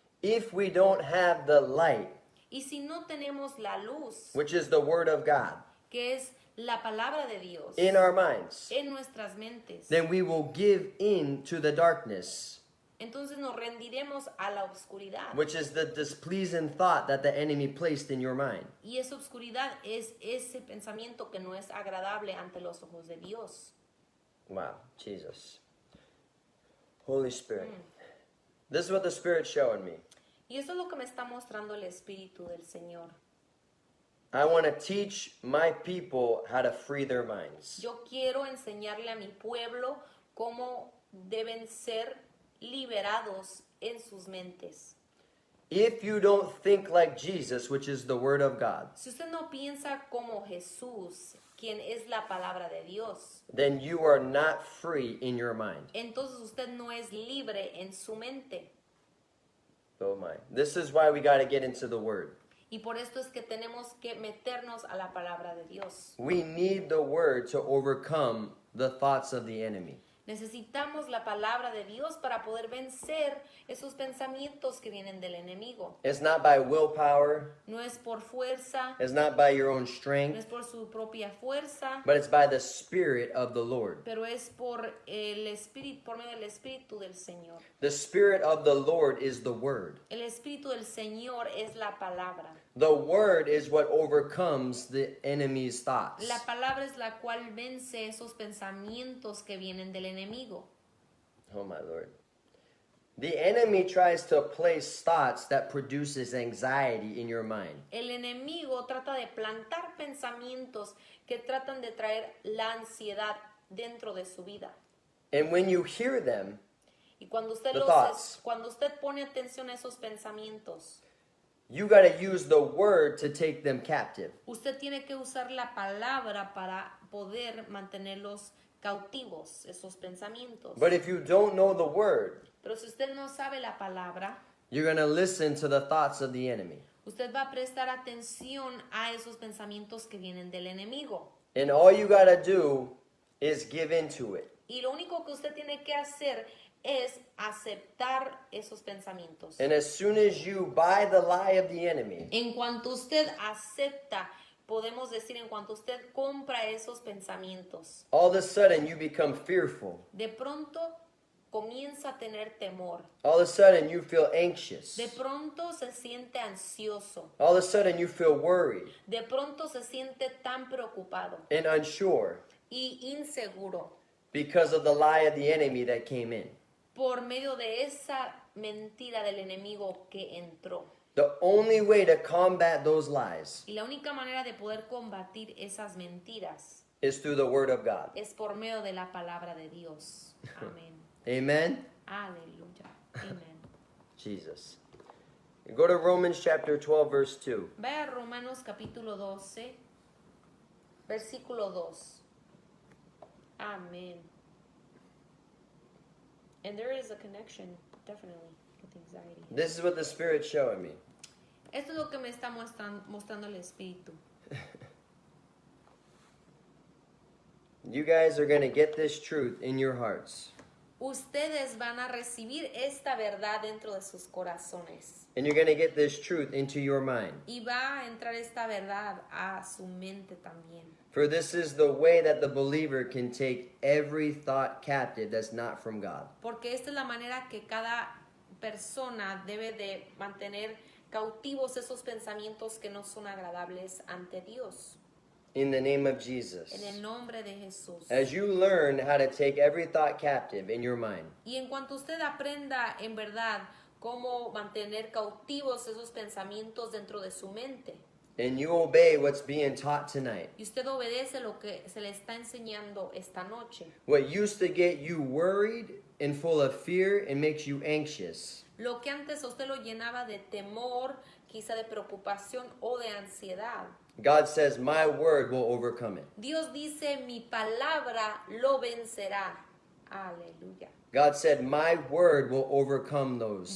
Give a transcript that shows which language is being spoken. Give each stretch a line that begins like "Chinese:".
English: If we don't have the light,
Spanish: Y si no tenemos la luz,
English: which is the word of God,
Spanish: que es la palabra de Dios
English: in our minds,
Spanish: en nuestras mentes,
English: then we will give in to the darkness,
Spanish: entonces nos rendiremos a la oscuridad.
English: which is the displeasing thought that the enemy placed in your mind.
Spanish: Y esa oscuridad es ese pensamiento que no es agradable ante los ojos de Dios.
English: Wow, Jesus. Holy Spirit. This is what the Spirit's showing me.
Spanish: Y eso es lo que me está mostrando el Espíritu del Señor.
English: I want to teach my people how to free their minds.
Spanish: Yo quiero enseñarle a mi pueblo cómo deben ser liberados en sus mentes.
English: If you don't think like Jesus, which is the Word of God,
Spanish: Si usted no piensa como Jesús, quien es la palabra de Dios,
English: then you are not free in your mind.
Spanish: entonces usted no es libre en su mente.
English: Oh my. This is why we got to get into the Word.
Spanish: Y por esto es que tenemos que meternos a la palabra de Dios.
English: We need the Word to overcome the thoughts of the enemy.
Spanish: Necesitamos la palabra de Dios para poder vencer esos pensamientos que vienen del enemigo.
English: It's not by willpower,
Spanish: No es por fuerza,
English: it's not by your own
Spanish: no
English: strength,
Spanish: es por su propia fuerza,
English: but it's by the Spirit of the Lord.
Spanish: pero es por el espíritu, por medio del Espíritu del Señor.
English: The Spirit of the Lord is the Word.
Spanish: El Espíritu del Señor es la palabra.
English: The Word is what overcomes the enemy's thoughts.
Spanish: La palabra es la cual vence esos pensamientos que vienen del enemigo.
English: Oh my Lord. The enemy tries to place thoughts that produces anxiety in your mind.
Spanish: El enemigo trata de plantar pensamientos que tratan de traer la ansiedad dentro de su vida.
English: And when you hear them,
Spanish: Y cuando usted,
English: The thoughts.
Spanish: cuando usted pone atención a esos pensamientos,
English: you got to use the word to take them captive.
Spanish: Usted tiene que usar la palabra para poder mantenerlos cautivos, esos pensamientos.
English: But if you don't know the word,
Spanish: Pero si usted no sabe la palabra,
English: you're going to listen to the thoughts of the enemy.
Spanish: usted va a prestar atención a esos pensamientos que vienen del enemigo.
English: And all you got to do is give into it.
Spanish: Y lo único que usted tiene que hacer es aceptar esos pensamientos.
English: And as soon as you buy the lie of the enemy,
Spanish: En cuanto usted acepta, podemos decir, en cuanto usted compra esos pensamientos,
English: all of a sudden you become fearful.
Spanish: de pronto comienza a tener temor.
English: All of a sudden you feel anxious.
Spanish: De pronto se siente ansioso.
English: All of a sudden you feel worried
Spanish: De pronto se siente tan preocupado
English: and unsure
Spanish: y inseguro
English: because of the lie of the enemy that came in.
Spanish: por medio de esa mentira del enemigo que entró.
English: The only way to combat those lies
Spanish: Y la única manera de poder combatir esas mentiras
English: is through the word of God.
Spanish: es por medio de la palabra de Dios. Amén.
English: Amen?
Spanish: Aleluya. Amén.
English: Jesus. Go to Romans chapter 12, verse 2.
Spanish: Vaya a Romanos capítulo 12, versículo 2. Amén.
English: And there is a connection, definitely, with anxiety. This is what the Spirit's showing me.
Spanish: Esto es lo que me está mostrando el Espíritu.
English: You guys are going to get this truth in your hearts.
Spanish: Ustedes van a recibir esta verdad dentro de sus corazones.
English: And you're going to get this truth into your mind.
Spanish: Y va a entrar esta verdad a su mente también.
English: For this is the way that the believer can take every thought captive that's not from God.
Spanish: Porque esta es la manera que cada persona debe de mantener cautivos esos pensamientos que no son agradables ante Dios.
English: In the name of Jesus.
Spanish: En el nombre de Jesús.
English: As you learn how to take every thought captive in your mind,
Spanish: Y en cuanto usted aprenda en verdad cómo mantener cautivos esos pensamientos dentro de su mente,
English: and you obey what's being taught tonight,
Spanish: y usted obedece lo que se le está enseñando esta noche,
English: what used to get you worried and full of fear and makes you anxious,
Spanish: lo que antes a usted lo llenaba de temor, quizá de preocupación o de ansiedad,
English: God says, my word will overcome it.
Spanish: Dios dice, mi palabra lo vencerá. Aleluya.
English: God said, my word will overcome those